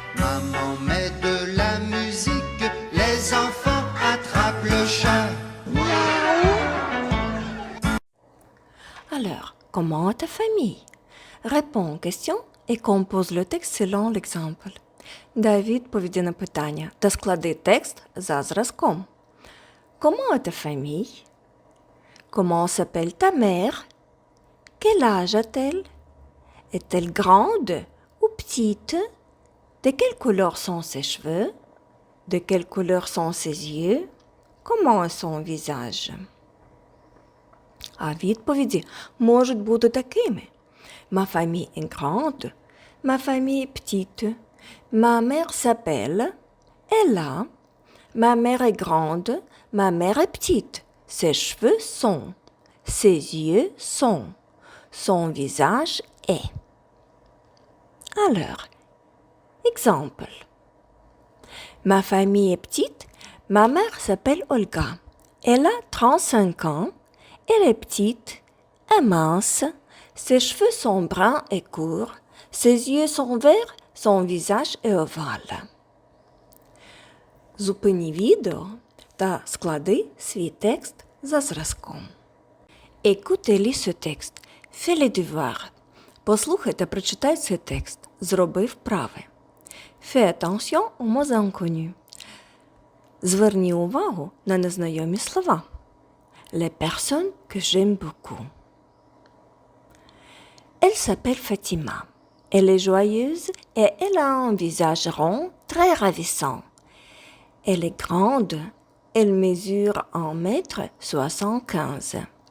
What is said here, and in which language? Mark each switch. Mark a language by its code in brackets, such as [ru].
[fr] Maman met de la musique, les enfants attrapent le chat. Alors, comment est ta famille? Réponds aux questions et compose le texte selon l'exemple. [uk] Дай відповіді на питання та склади текст за зразком. [fr] Comment est ta famille? Comment s'appelle ta mère? Quel âge a-t-elle? Est-elle grande ou petite? De quelle couleur sont ses cheveux? De quelle couleur sont ses yeux? Comment est son visage? [uk] А відповіді можуть бути такими. [fr] Ma famille est grande. Ma famille est petite. Ma mère s'appelle Ella. Ma mère est grande. Ma mère est petite. Ses cheveux sont. Ses yeux sont. Son visage est. Alors, exemple. Ma famille est petite. Ma mère s'appelle Olga. Elle a 35 ans. Elle est petite et mince. Ses cheveux sont bruns et courts. Ses yeux sont verts. Son visage est ovale. [uk] Зупини відео та склади свій текст за зразком. [fr] Écoutez-li ce texte. Fais les devoirs. [uk] Послухай та прочитай цей текст. Зроби вправи. [fr] Fais attention aux mots inconnus. [uk] Зверні увагу на незнайомі слова. [fr] Les personnes que j'aime beaucoup. Elle s'appelle Fatima. Elle est joyeuse et elle a un visage rond très ravissant. Elle est grande. Elle mesure 1,75 m.